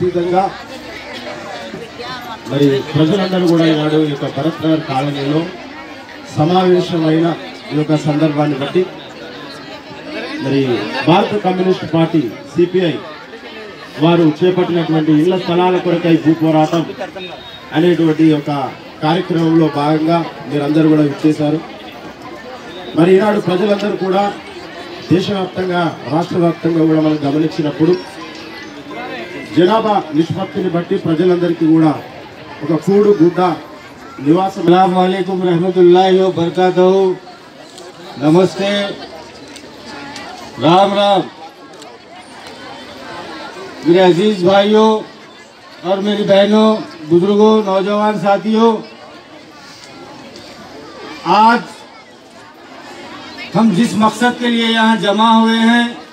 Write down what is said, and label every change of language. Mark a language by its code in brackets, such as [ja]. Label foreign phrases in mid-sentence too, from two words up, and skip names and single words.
[te] మరి ప్రజలందరూ కూడా ఈనాడు ఈ యొక్క భరత్ నగర్ కాలనీలో సమావేశమైన ఈ యొక్క సందర్భాన్ని బట్టి మరి భారత కమ్యూనిస్ట్ పార్టీ సిపిఐ వారు చేపట్టినటువంటి ఇళ్ల స్థలాల కొరకై భూ పోరాటం అనేటువంటి ఒక కార్యక్రమంలో భాగంగా మీరందరూ కూడా ఇచ్చేశారు. మరి ఈనాడు ప్రజలందరూ కూడా దేశవ్యాప్తంగా రాష్ట్ర వ్యాప్తంగా కూడా మనం గమనించినప్పుడు జనాభా నిష్పత్తిని బట్టి ప్రజలందరికీ కూడా ఒక కూడు గుడ్డ నివాసం. [ar] السلام عليكم ورحمة الله وبركاته. [hi] नमस्ते, राम राम। मेरे अजीज भाइयों और मेरी बहनों, बुजुर्गों, नौजवान साथियों, आज हम जिस मकसद के लिए यहाँ जमा हुए हैं